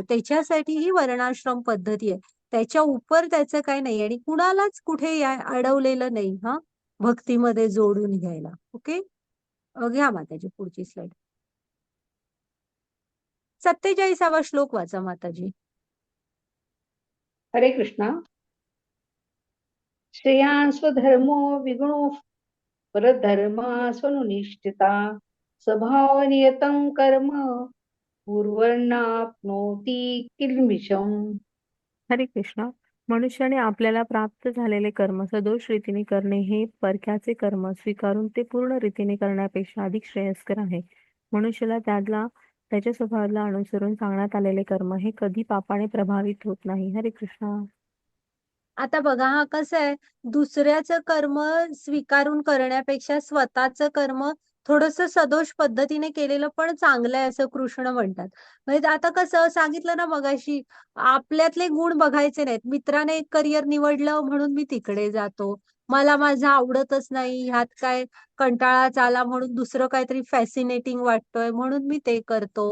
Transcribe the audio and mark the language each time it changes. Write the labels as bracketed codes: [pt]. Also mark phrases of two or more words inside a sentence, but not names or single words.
[mr] त्याच्यासाठी ही वर्णाश्रम पद्धती आहे, त्याच्या उपर त्याचं काही नाही आणि कुणालाच कुठे अडवलेलं नाही. हा, भक्तीमध्ये जोडून घ्यायला. ओके, घ्या माताजी पुढची स्लाइड. 47वा श्लोक वाचा माताजी. हरे कृष्णा. [sa] श्रेयान् स्वधर्मो विगुणो परधर्मा स्वनुनिष्ठिता स्वभावनियतं कर्म पूर्वनाप्नोति किल्बिषम्. [mr] हरे कृष्ण. मनुष्याने आपल्याला प्राप्त झालेले कर्म सदोष रीतीने करणे हे परक्याचे कर्म स्वीकारून ते पूर्ण रीतीने करण्यापेक्षा अधिक श्रेयस्कर आहे. मनुष्याला त्याच्या स्वभावाला अनुसरून सांगण्यात आलेले कर्म हे कधी पापाने प्रभावित होत नाही. हरे कृष्ण. आता बघा हा कसं आहे, दुसऱ्याचं कर्म स्वीकारून करण्यापेक्षा स्वतःचं कर्म थोडस सदोष पद्धतीने केलेलं पण चांगलं आहे असं कृष्ण म्हणतात. म्हणजे आता कसं सांगितलं ना मगाशी, आपल्यातले गुण बघायचे नाहीत. मित्राने एक करिअर निवडलं म्हणून मी तिकडे जातो. मला माझं आवडतच नाही, ह्यात काय कंटाळाच आला म्हणून दुसरं काहीतरी फॅसिनेटिंग वाटतोय म्हणून मी ते करतो.